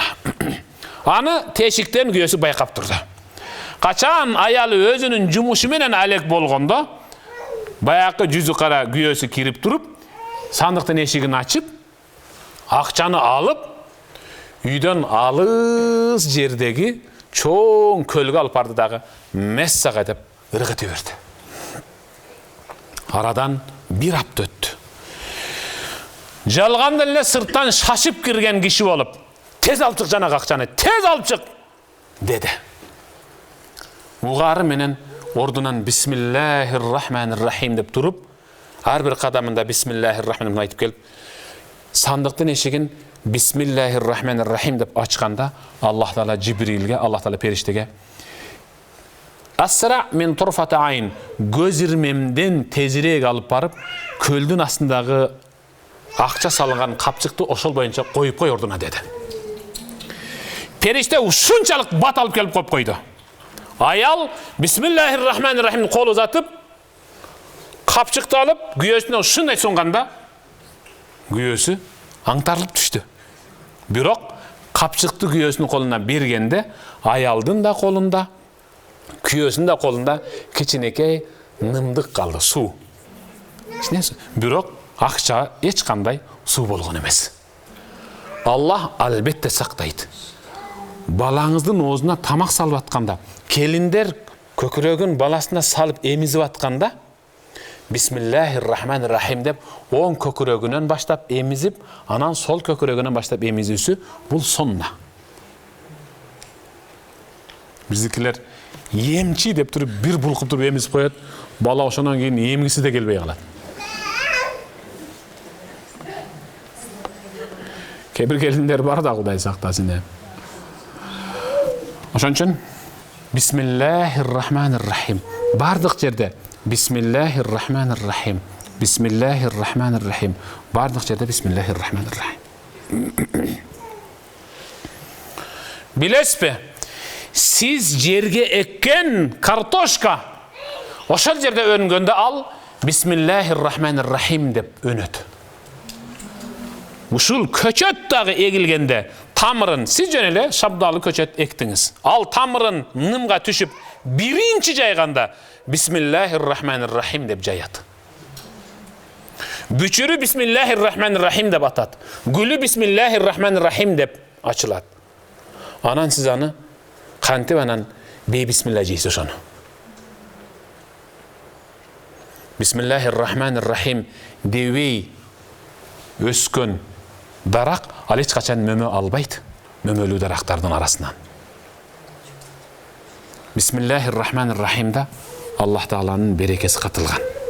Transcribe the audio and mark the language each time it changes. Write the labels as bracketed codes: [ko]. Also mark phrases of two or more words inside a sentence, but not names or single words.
[ky] Аны тешиктен күйөөсү байкап турду. Качан аялы өзүнүн жумушу менен алек болгондо, баякы жүзү кара күйөөсү кирип туруп, сандыктын эшигин ачып, акчаны алып, үйдөн алыс жердеги чоң көлгө алып барды дагы Мессага деп ыргыты берди. Арадан бир апта өттү. Жалганда эле сырттан шашып кирген киши болуп, тез алып чык жанагы акчаны, тез алып чык деди. угары менен ордунан [ar] بسم الله الرحمن الرحيم [ky] деп туруп, ар бир кадамында [ar] بسم الله الرحمن [ky] айтып келип, сандыктын эшигин [ar] بسم الله الرحمن الرحيم [ky] деп ачканда, Аллах Таала Жибрилге, Аллах Таала периштеге [ar] أسرع من طرفة عين, [ky] көз ирмемден тезирээк алып барып, көлдүн астындагы акча салынган капчыкты ошол боюнча коюп кой ордуна деди. Периште ушунчалык бат алып келип коюп койду. Аял [ar] بسم الله الرحمن الرحيم [ky] кол узатып, капчыкты алып, күйөөсүнө ушундай сунганда, күйөөсү аңтарылып түштү. Бирок капчыкты күйөөсүнүн колуна бергенде, аялдын да колунда, күйөөсүнүн да колунда кичинекей нымдык калды, суу. Бирок акча эч кандай суу болгон эмес. Аллах албетте сактайт. Балаңыздын оозуна тамак салып атканда, келиндер көкүрөгүн баласына салып эмизип атканда, [ar] بسم الله الرحمن الرحيم [ky] деп оң көкүрөгүнөн баштап эмизип, анан сол көкүрөгүнөн баштап эмизүүсү бул сонна. Биздикилер емчи деп туруп бир булкуп туруп эмизип коет, бала ошондон кийин эмгиси да келбей калат. Кебир келиндер бар да Кудай сактасын. Ошон үчүн [ar] بسم الله الرحمن الرحيم. [ky] Бардык жерде [ar] بسم الله الرحمن الرحيم. بسم الله الرحمن الرحيم. [ky] Бардык жерде [ar] بسم الله الرحمن الرحيم. [ky] Билесизби? Сиз жерге эккен картошка ошол жерде өнгөндө ал [ar] بسم الله الرحمن الرحيم [ky] деп өнөт. Ушул көчөт дагы эгилгенде тамырын сиз жөн эле шабдалы көчөт эктиңиз. Ал тамырын нымга түшүп биринчи жайганда [ar] بسم الله الرحمن الرحيم [ky] деп жаят. Бүчүрү [ar] بسم الله الرحمن الرحيم [ky] деп атат. Гүлү [ar] بسم الله الرحمن الرحيم [ky] деп ачылат. Анан сиз аны кантип анан бейбисмилла жейсиз ошону. [ar] بسم الله الرحمن الرحيم [ky] дебей өскөн дарак ал эч качан мөмө албайт, мөмөлүү дарактардын арасынан. Бисмиллахир-рахманир-рахимда Аллах Тааланын берекеси катылган.